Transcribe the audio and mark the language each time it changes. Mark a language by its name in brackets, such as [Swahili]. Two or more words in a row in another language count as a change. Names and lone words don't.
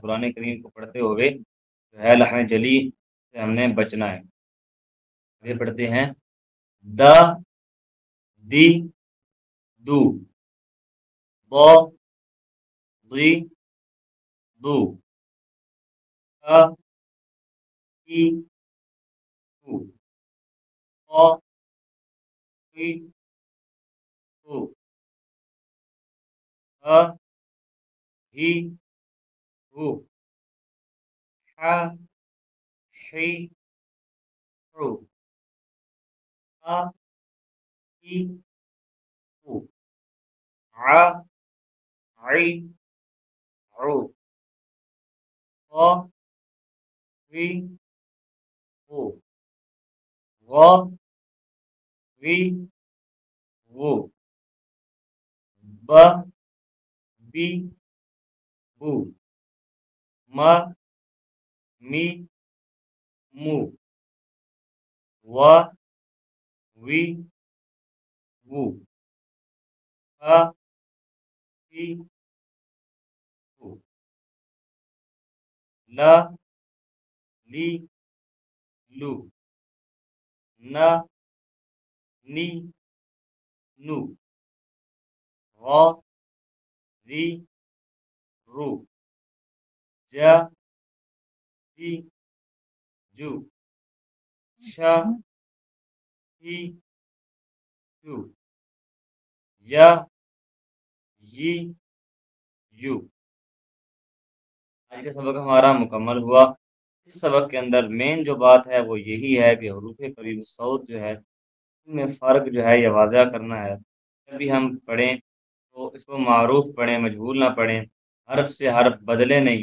[Urdu] قرآن کریم کو پڑھتے ہوئے جو ہے لحن جلی سے ہم نے بچنا ہے. آگے پڑھتے ہیں. द, दी, दू। द, दी, दू। ता, की, कू। [Arabic] ق قی قو ح ہی ہو ح حی حو ح ہی ہو ع عی عو خ غی غو غ غی غو ب بی بو م می مو و وی وو ح ہی ہو ل لی لو ن نی نو غ ری رو ج جی جو ش ہی شو ی ی یو [Urdu] آج کا سبق ہمارا مکمل ہوا۔ اس سبق کے اندر مین جو بات ہے وہ یہی ہے کہ حروف قریب الصوت جو ہے ان میں فرق جو ہے یہ واضح کرنا ہے۔ جب بھی ہم پڑھیں تو اس کو معروف پڑھیں، مجہول نہ پڑھیں، حرف سے حرف بدلے نہیں۔